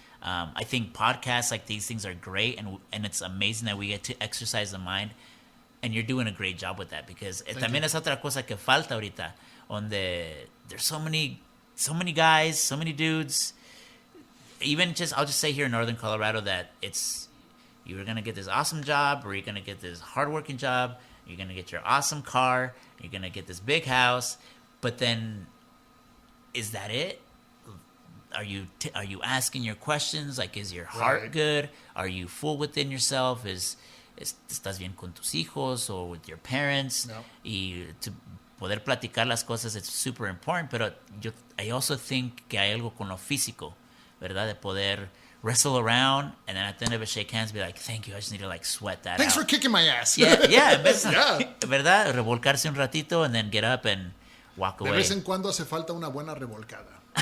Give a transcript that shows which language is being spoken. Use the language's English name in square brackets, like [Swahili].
[English] I think podcasts like these things are great, and it's amazing that we get to exercise the mind, and you're doing a great job with that, because [Spanish] también es otra cosa que falta ahorita, donde [English] there's so many guys, so many dudes, even I'll just say here in Northern Colorado that you're going to get this awesome job, or you're going to get this hardworking job, you're going to get your awesome car, you're going to get this big house, but then is that it? Are you asking your questions? Like, is your heart good? Are you full within yourself? [Spanish] ¿Estás bien con tus hijos [English] or with your parents? [Spanish] No. Y [English] to [Spanish] poder platicar las cosas, [English] it's super important, [Spanish] pero [English] I also think [Spanish] que hay algo con lo físico, ¿verdad? De poder [English] wrestle around, and then at the end of it, shake hands, be like, thank you, I just need to like sweat that Thanks out. for kicking my ass. Yeah. [Spanish] ¿Verdad? Revolcarse un ratito [English] and then get up and walk away. [Spanish] De vez en cuando hace falta una buena revolcada.